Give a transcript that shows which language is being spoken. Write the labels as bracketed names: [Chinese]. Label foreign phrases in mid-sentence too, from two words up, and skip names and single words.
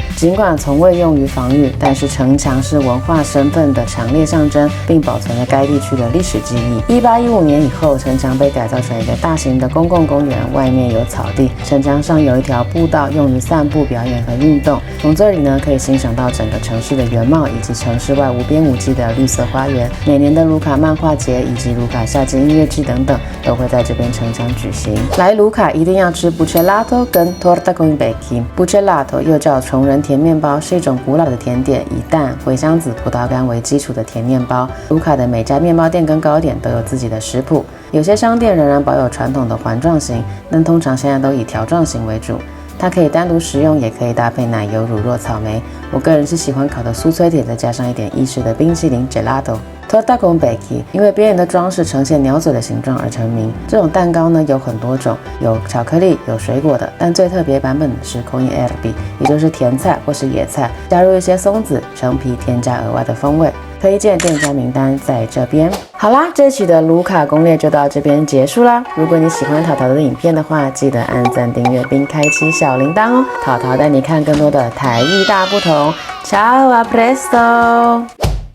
[Chinese] 尽管从未用于防御，但是城墙是文化身份的强烈象征，并保存了该地区的历史记忆。1815年以后，城墙被改造成一个大型的公共公园，外面有草地，城墙上有一条步道用于散步、表演和运动。从这里呢，可以欣赏到整个城市的原貌以及城市外无边无际的绿色花园。每年的卢卡漫画节以及卢卡夏季音乐季等等都会在这边城墙举行。来卢卡一定要吃 bucellato 跟 [Italian] torta con becchi。 [Chinese] bucellato 又叫虫人甜面包，是一种古老的甜点，以蛋、茴香籽、葡萄干为基础的甜面包。卢卡的每家面包店跟糕点都有自己的食谱，有些商店仍然保有传统的环状型，但通常现在都以条状型为主。它可以单独食用，也可以搭配奶油、乳酪、草莓。我个人是喜欢烤的酥脆点，再加上一点意式的冰淇淋 gelato。 [Italian] torta con becchi [Chinese] 因为边缘的装饰呈现鸟嘴的形状而成名。这种蛋糕呢有很多种，有巧克力、有水果的，但最特别版本是 [Italian] con erbi， [Chinese] 也就是甜菜或是野菜，加入一些松子、橙皮，添加额外的风味。推荐店家名单在这边。好啦，这期的卢卡攻略就到这边结束啦。如果你喜欢淘淘的影片的话，记得按赞、订阅并开启小铃铛哦。淘淘带你看更多的台艺大不同。 [Italian] Ciao a presto！